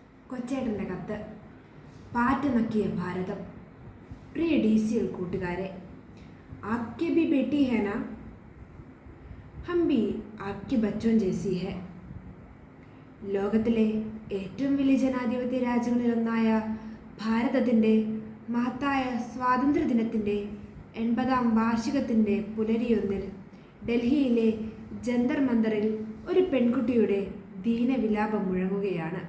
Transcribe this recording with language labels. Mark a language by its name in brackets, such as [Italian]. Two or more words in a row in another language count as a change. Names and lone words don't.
[Malayalam] കൊച്ചേട്ടൻ്റെ കത്ത്. പാറ്റ് നക്കിയ ഭാരതം. പ്രിയ DCL കൂട്ടുകാരെ, [Hindi] आपके भी बेटी है ना? हम भी आपके बच्चों जैसी है. [Malayalam] ലോകത്തിലെ ഏറ്റവും വലിയ ജനാധിപത്യ രാജ്യങ്ങളിലൊന്നായ ഭാരതത്തിൻ്റെ മഹത്തായ സ്വാതന്ത്ര്യദിനത്തിൻ്റെ 80ാം വാർഷികത്തിൻ്റെ പുലരിയൊന്നിൽ ഡൽഹിയിലെ ജന്തർ മന്ദറിൽ ഒരു പെൺകുട്ടിയുടെ ദീനവിലാപം മുഴങ്ങുകയാണ്.